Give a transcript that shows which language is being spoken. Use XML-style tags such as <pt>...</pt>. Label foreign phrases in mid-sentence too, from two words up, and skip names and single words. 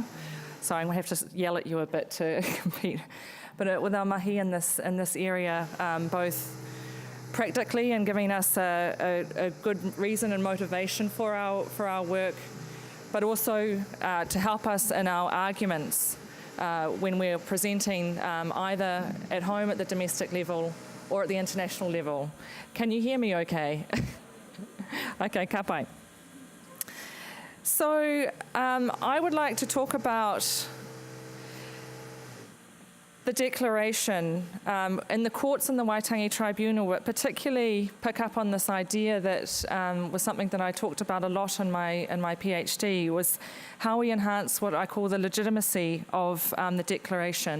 <en>Sorry, I'm going to have to yell at you a bit to compete. But with our mahi in this area, both practically and giving us a good reason and motivation for our work, but also to help us in our arguments when we're presenting either at home at the domestic level or at the international level. Can you hear me okay? Okay,</en> <mi>ka pai.</mi> <en>So I would like to talk about the declaration in the courts and the Waitangi Tribunal, but particularly pick up on this idea that was something that I talked about a lot in my PhD, was how we enhance what I call the legitimacy of the declaration.</en>